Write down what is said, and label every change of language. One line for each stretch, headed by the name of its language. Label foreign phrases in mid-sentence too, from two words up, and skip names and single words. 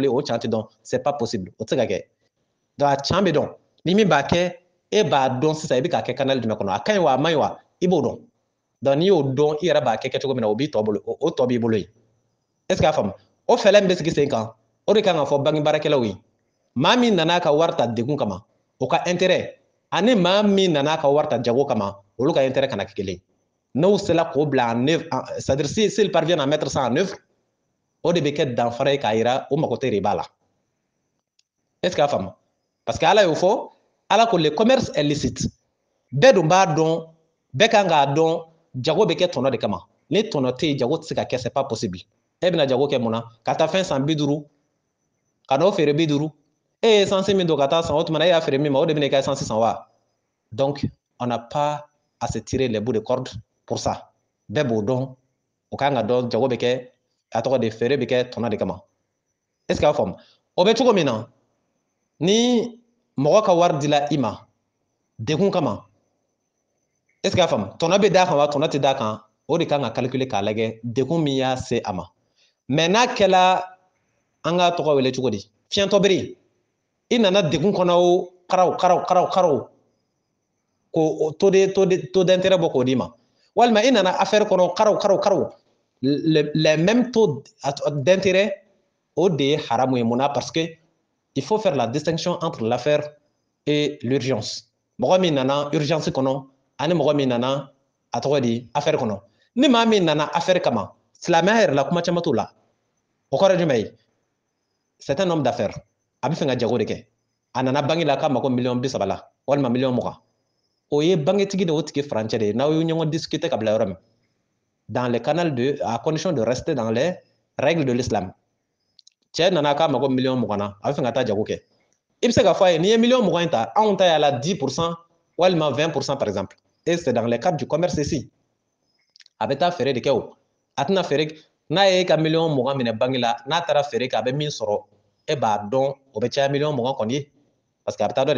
Bambara: wuli o can tɛ dɔn
French: c'est pas possible
Bambara: o tɛ se ka kɛ donc a can bɛ dɔn ni min b'a kɛ e b'a dɔn sisan i bɛ k'a kɛ canal jumɛn kɔnɔ a ka ɲi wa a man ɲi wa i b'o dɔn donc n'i y'o dɔn i yɛrɛ b'a kɛ cogo min na o b'i tɔ bolo o tɔ b'i bolo yen est
French: ce que
Bambara: a faamu o fɛlɛ min bɛ sigi sen kan o de kan ka fɔ bange baarakɛlaw ye maa min nana ka wari ta degun kama o ka intérêt ani maa min nana ka wari ta jago kama olu ka intérêt kana kɛ kelen n'o sera k'o bila
French: en œuvre c'est à dire s'il parvient à mettre ça en œuvre
Bambara: o de bɛ kɛ danfara ye k'a yira o mago tɛ de b'a la
French: est ce que
Bambara: a faamu
French: parce que
Bambara: ala y'o fɔ ala ko
French: le commerce est licite
Bambara: bɛɛ dun b'a dɔn bɛɛ kan k'a dɔn jago bɛ kɛ tɔnɔ de kama ni tɔnɔ tɛ yen jago tɛ se ka kɛ
French: c'est pas possible
Bambara: e bɛna jago kɛ mun na ka taa fɛn san 50 ka n'o feere 50 e ye essence min don ka taa san o tuma na e y'a feere min ma o de bɛna i ka essence san wa
French: donc on n'a pas à se tirer les bouts de corde pour ça
Bambara: bɛɛ b'o dɔn o kan ka dɔn jago bɛ kɛ a tɔgɔ de feere bɛ kɛ tɔnɔ de kama
French: est ce que
Bambara: a faamu o bɛ cogo min na ni mɔgɔ ka wari dila i ma degun kama
French: est ce que
Bambara: a faamu tɔnɔ bɛ d'a kan wa tɔnɔ tɛ d'a kan o de kan ka calculer k'a lajɛ degun min y'a se a ma mais n'a kɛla an ka tɔgɔ wele cogo di fiɲɛtɔ bere i nana degun kɔnɔ o karaw ko
French: taux d'intérêt
Bambara: bɔ k'o d'i ma walima i nana affaire kɔnɔ karaw
French: les mêmes taux d'intérêt
Bambara: o de ye haramu ye mun na
French: parce que il faut faire la distinction entre l'affaire et l'urgence
Bambara: mɔgɔ min nana urgence kɔnɔ ani mɔgɔ min nana a tɔgɔ di affaire kɔnɔ ni maa min nana affaire kama silamɛya yɛrɛ la kuma caman t'o la o kɔrɔ ye jumɛn ye
French: c'est un homme d'affaires
Bambara: a bɛ fɛ ka jago de kɛ a nana banque la k'a mago miliyɔn 30 la walima miliyɔn 20 o ye bangetigi de o tigi furancɛ de ye n'aw ye ɲɔgɔn discuter ka bila yɔrɔ min
French: dans les canaux à condition de rester dans les règles de l'islam
Bambara: cɛ nana k'a mago miliyɔn 20 na a bɛ fɛ ka taa jago kɛ i bɛ se k'a fɔ a ye n'i ye miliyɔn 20 in ta anw ta y'a la 10% walima 20%
French: par exemple et c'est dans le cadre du commerce ici
Bambara: a bɛ taa feere de kɛ o a tɛna feere n'a ye ka miliyɔn 20 minɛ banque la n'a taara feere kɛ a bɛ min sɔrɔ e b'a dɔn o bɛ caya miliyɔn 20 kɔni ye
French: parce que
Bambara: a bɛ taa dɔ de